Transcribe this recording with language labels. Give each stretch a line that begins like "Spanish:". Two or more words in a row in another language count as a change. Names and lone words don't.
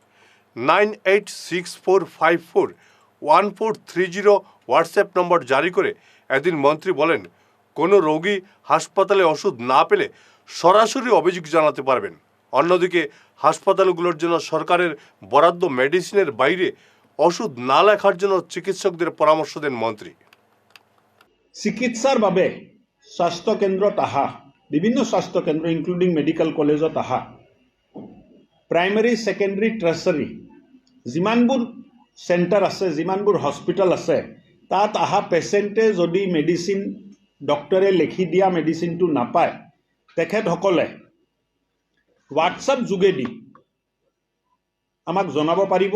Bangla: 9864541430 হোয়াটসঅ্যাপ নম্বর জারি করে এদিন মন্ত্রী বলেন, কোনো রোগী হাসপাতালে ওষুধ না পেলে সরাসরি অভিযোগ জানাতে পারবেন। অন্যদিকে হাসপাতালগুলোর জন্য সরকারের বরাদ্দ মেডিসিনের বাইরে ওষুধ না লেখার জন্য চিকিৎসকদের পরামর্শ দেন মন্ত্রী।
Assamese: চিকিৎসাৰ বাবে স্বাস্থ্যকেন্দ্ৰত আহা, বিভিন্ন স্বাস্থ্যকেন্দ্ৰ
English: including medical
Assamese: কলেজত আহা,
English: primary secondary tertiary
Assamese: যিমানবোৰ চেণ্টাৰ আছে, যিমানবোৰ হস্পিটেল আছে, তাত আহা পেচেণ্টে যদি
English: medicine doctor
Assamese: লিখি দিয়া মেডিচিনটো নাপায়, তেখেতসকলে হোৱাটছআপ যোগেদি আমাক জনাব পাৰিব।